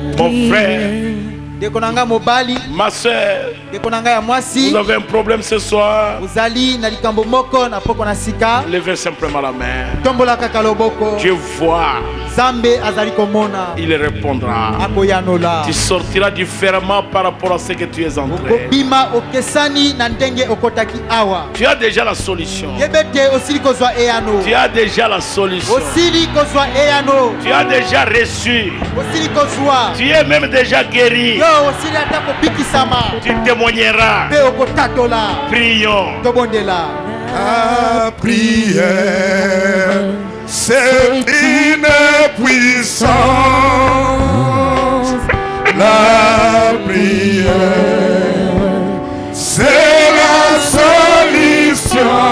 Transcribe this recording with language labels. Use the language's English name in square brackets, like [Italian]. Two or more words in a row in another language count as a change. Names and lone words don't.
[French] Mon frère, [Lingala] Dekonanga mobali, [French] ma soeur, [Lingala] dekonanga ya mwasi. [French] vous avez un problème ce soir. [Lingala] Uzali na likambo moko na poko na sika. [French] Levez simplement la main. [Lingala] Tombola kaka loboko. [French] Dieu voit. [Lingala] Zambe azali komona. [French] Il répondra. [Lingala] Akoyanola. [French] Tu sortiras différemment par rapport à ce que tu es entré. [Lingala] Bima okesani na ndenge okotaki awa. [French] Tu as déjà la solution. [Lingala] Yebete osili kozwa eyano. [French] Tu as déjà la solution. [Lingala] Osili kozwa eyano. [French] Tu as déjà reçu. [Lingala] Osili kozwa. [French] Tu es même déjà guéri. [Lingala] Yo osili atako pikisama. [French] Tu témoigneras. [Lingala] Pe okotatola. [French] Prions. [Lingala] Tobondela. [French] La prière, c'est une puissance. La prière, c'est la solution.